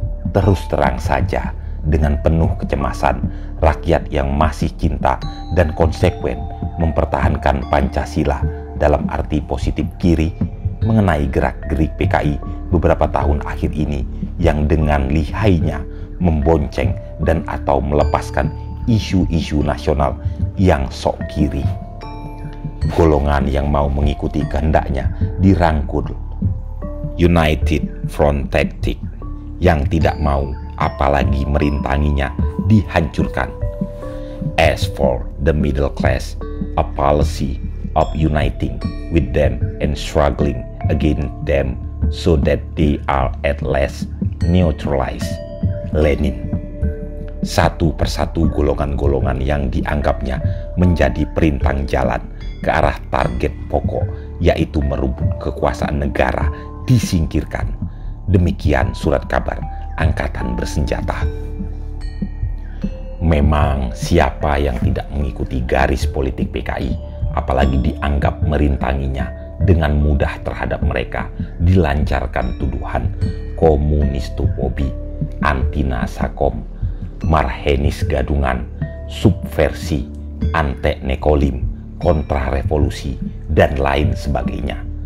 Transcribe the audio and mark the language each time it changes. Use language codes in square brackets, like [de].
[id] Terus terang saja, dengan penuh kecemasan, rakyat yang masih cinta dan konsekuen mempertahankan Pancasila dalam arti positif kiri mengenai gerak-gerik PKI beberapa tahun akhir ini yang dengan lihainya membonceng dan atau melepaskan isu-isu nasional yang sok kiri. Golongan yang mau mengikuti kehendaknya dirangkul. United Front Tactic yang tidak mau apalagi merintanginya dihancurkan. [en] As for the middle class, a policy of uniting with them and struggling against them so that they are at last neutralized. Lenin. [id] Satu persatu golongan-golongan yang dianggapnya menjadi perintang jalan ke arah target pokok, yaitu merebut kekuasaan negara, disingkirkan. Demikian surat kabar Angkatan Bersenjata. Memang siapa yang tidak mengikuti garis politik PKI, apalagi dianggap merintanginya, dengan mudah terhadap mereka dilancarkan tuduhan komunistofobi, anti Nasakom, marhenis gadungan, subversi, ante Nekolim, kontra revolusi, dan lain sebagainya.